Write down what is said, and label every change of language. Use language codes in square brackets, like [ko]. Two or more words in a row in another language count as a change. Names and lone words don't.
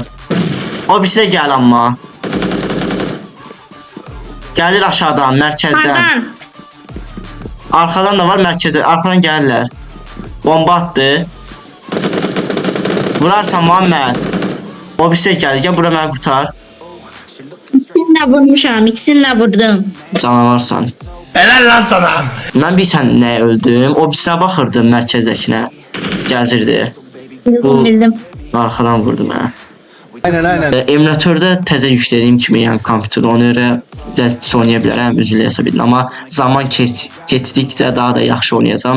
[az] O birisi də gəl amma. Gəlir aşağıdan, mərkəzdən. Ardan. Arxadan da var, mərkəzdə. Arxadan gəlirlər. [tr] Bomba attı. [az] Vurarsan Muhammed. O birisi də gəlir. Gəl bura məni qurtar. İkisini de vurmuşam. İkisini de vurdum. Canavarsan. [tr] Helal lan sana. [az] Mən bilsən nəyə öldüm? O birisinə baxırdım mərkəzdəkinə. Gəzirdi. Bildim. Arxadan vurdum hə. Emülatördə təzə yüklədiyim kimi, yəni kompüterə ona görə biraz oynaya bilərəm, üzrlə hesab edin. Amma zaman keçdikcə daha da yaxşı oynayacağam.